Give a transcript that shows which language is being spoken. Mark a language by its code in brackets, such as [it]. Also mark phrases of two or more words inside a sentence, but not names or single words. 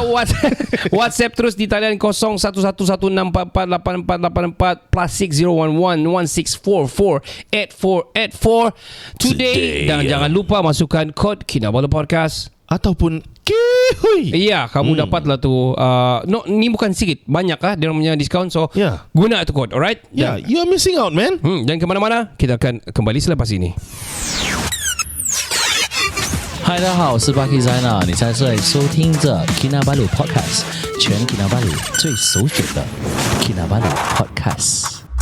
[ms] atau WhatsApp terus di talian 0111644844 +601116448484 today. Dan jangan lupa masukkan kod Kinabalu Podcast Ataupun Kihui. Iya, kamu dapatlah tu. Ni bukan sikit, banyak dia punya diskaun. So guna tu kod, alright? [en] Yeah, you are missing out, man. [ms] Dan ke mana-mana, kita akan kembali selepas ini. [zh] 嗨，大家好，我是 Bucky Zaina， 你在这里收听着 Kinabalu Podcast， 全 Kinabalu 最首选的 Kinabalu Podcast。